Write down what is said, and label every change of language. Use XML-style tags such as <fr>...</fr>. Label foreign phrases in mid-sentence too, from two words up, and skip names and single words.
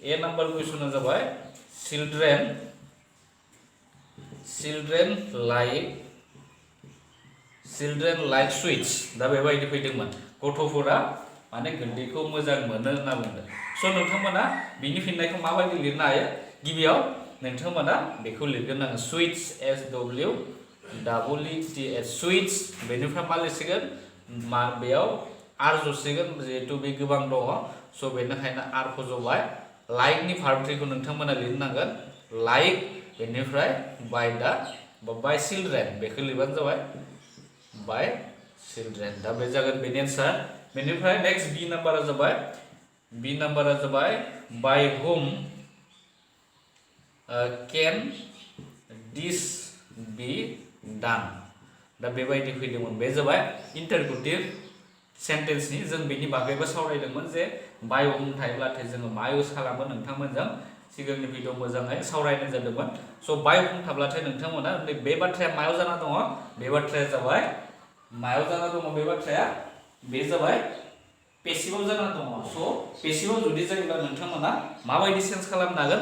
<brx>ए नाम्बार कुइसना जाबाय</brx> <en>children like sweets</en> <brx>दा बेबायदि फैदोंमोन गथ'फोरा माने गोदैखौ मोजां मोनो होनना बुंदों स' नोंथांमोना बिनि फिननायखौ माबायदि लिरनो हायो गिबियाव नोंथांमोना बेखौ लिरगोन नांगोन स्वीट्स</brx> <en>SWEETS sweets</en> <brx>बेनिफ्राय मा लिरसिगोन मा बेयाव आर जसिगोन जिहेतु बे गोबां दङ स' बेनिखायनो आर फज'बाय लाइकनि</brx> <en>verb three-खौ</en> <brx>नोंथांमोना लिरनांगोन लाइक बेनिफ्राय</brx> <en>by children</en> <brx>बेखौ लिरबानो जाबाय</brx> <en>by children</en> <brx>दा बे जागोन बेनि एन्सार बेनिफ्राय</brx> <en>next B number-आ</en> <brx>जाबाय</brx> <en>by whom can this be done</en> <brx>दा बेबायदि फैदोंमोन बे जाबाय</brx> <en>interrogative sentence-नि</en> <brx>जों बेनि बागैबो सावरायदोंमोन जे</brx> <en>by whom</en> <brx>थायोब्लाथाय जोङो मा इउज खालामो नोंथांमोनजों सिगांनि भिडिअ मोजाङै सावरायनाय जादोंमोन स'</brx> <en>by whom</en> <brx>थाब्लाथाय नोंथांमोना बे बाथ्राया मायाव जाना दङ बे बाथ्राया जाबाय मायाव जाना दङ बे बाथ्राया बे जाबाय पेसिभआव जाना दङ स' पेसिभआव जुदि जायोब्ला नोंथांमोना माबायदि चेन्ज खालामनो हागोन</brx>